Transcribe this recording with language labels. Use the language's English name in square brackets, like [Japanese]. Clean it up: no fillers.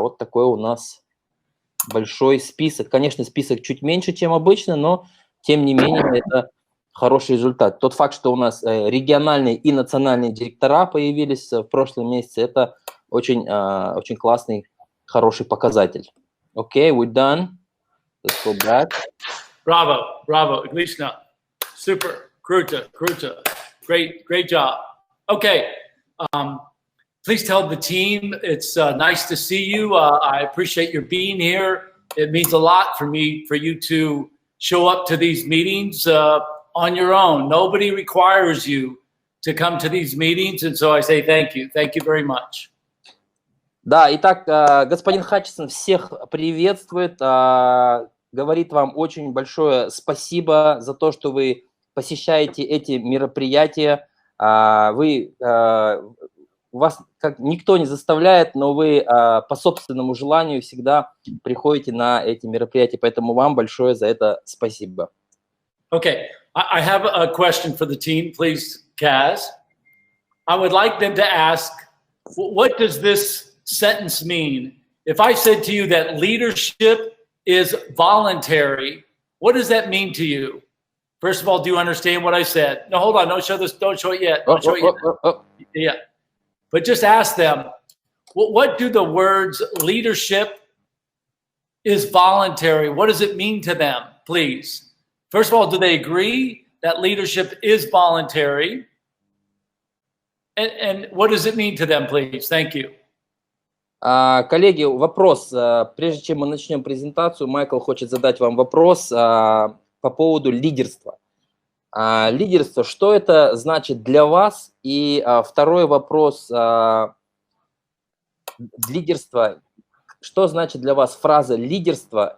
[Russian] Вот такой у нас большой список. Конечно, список чуть меньше, чем обычно, но тем не менее это хороший результат. Тот факт, что у нас региональные и национальные директора появились в прошлом месяце, это очень, очень классный, хороший показатель. [English] Okay, we're done. Let's go back. Bravo, bravo, отлично. [Russian] Super, круто, круто. [English] Great job. Okay, please tell the team it's nice to see you. I appreciate your being here. It means a lot for me, for you to show up to these meetings on your own. Nobody requires you to come to these meetings, and so I say thank you. Thank you very much. [Russian] Да, итак, господин Хатчинсон всех приветствует, говорит вам очень большое спасибо за то, что вы посещаете эти мероприятия. Вас как никто не заставляет, но вы по собственному желанию всегда приходите на эти мероприятия, поэтому вам большое за это спасибо. Okay, I have a question for the team, please, Kaz. I would like them to ask, what does this sentence mean? If I said to you that leadership is voluntary, what does that mean to you? First of all, do you understand what I said? No, hold on. Don't show this. Don't show it yet. Don't show it yet. Yeah. But just ask them, what do the words leadership is voluntary? What does it mean to them, please? First of all, do they agree that leadership is voluntary? And what does it mean to them, please? Thank you. Коллеги, вопрос. Прежде чем мы начнем презентацию, Майкл хочет задать вам вопрос по поводу лидерства. Лидерство, что это значит для вас? И второй вопрос. Лидерство, что значит для вас фраза лидерство?